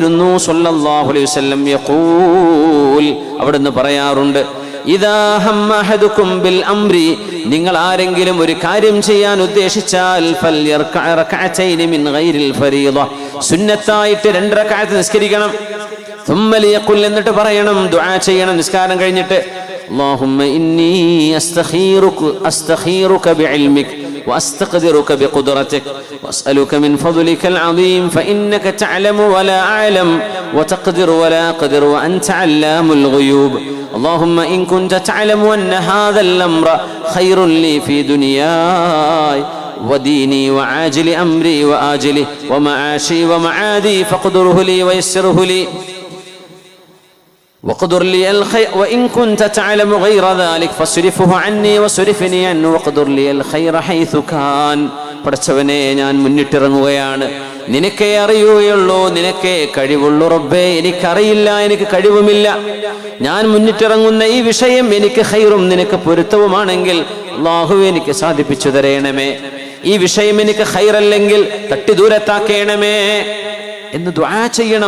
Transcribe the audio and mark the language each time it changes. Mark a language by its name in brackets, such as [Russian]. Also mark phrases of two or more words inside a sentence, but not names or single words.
[Arabic] صلى الله عليه وسلم يقول, [Malayalam] അവിടുന്ന് പറയാറുണ്ട്, [Arabic] إذا هم أحدكم بالأمر, [Malayalam] നിങ്ങൾ ആരെങ്കിലും ഒരു കാര്യം ചെയ്യാൻ ഉദ്ദേശിച്ചാൽ [Arabic] فليركع ركعتين من غير الفريضة, [Malayalam] സുന്നത്തായിട്ട് 2 റകഅത്ത് നിസ്കരിക്കണം. [Arabic] ثم ليقل, [Malayalam] എന്നിട്ട് പറയണം, ദുആ ചെയ്യണം നിസ്കാരം കഴിഞ്ഞിട്ട്, [Arabic] اللهم إني أستخيرك بعلمك وأستقدرك بقدرتك وأسألك من فضلك العظيم فإنك تعلم ولا أعلم وتقدر ولا أقدر وأنت علام الغيوب اللهم إن كنت تعلم أن هذا الأمر خير لي في دنياي وديني وعاجل أمري وآجله ومعاشي ومعادي فاقدره لي ويسره لي وقدر لي الخير وإن كنت تعلم غير ذلك فاصرفه عني وصرفني عنه وقدر لي الخير حيث كان. [Malayalam] പടച്ചവനെ, ഞാൻ മുന്നിട്ടിറങ്ങുകയാണ്, നിനക്കേ അറിയുകയുള്ളൂ, നിനക്കേ കഴിവുള്ളൂ റബ്ബേ, എനിക്കറിയില്ല, എനിക്ക് കഴിവുമില്ല. ഞാൻ മുന്നിട്ടിറങ്ങുന്ന ഈ വിഷയം എനിക്ക് ഖൈറും നിനക്ക് പൊരുത്തവുമാണെങ്കിൽ അല്ലാഹുവേ എനിക്ക് സാധിപ്പിച്ചു തരേണമേ. ഈ വിഷയം എനിക്ക് ഖൈറല്ലെങ്കിൽ തട്ടി ദൂരത്താക്കേണമേ എന്ന് ദുആ ചെയ്യണം.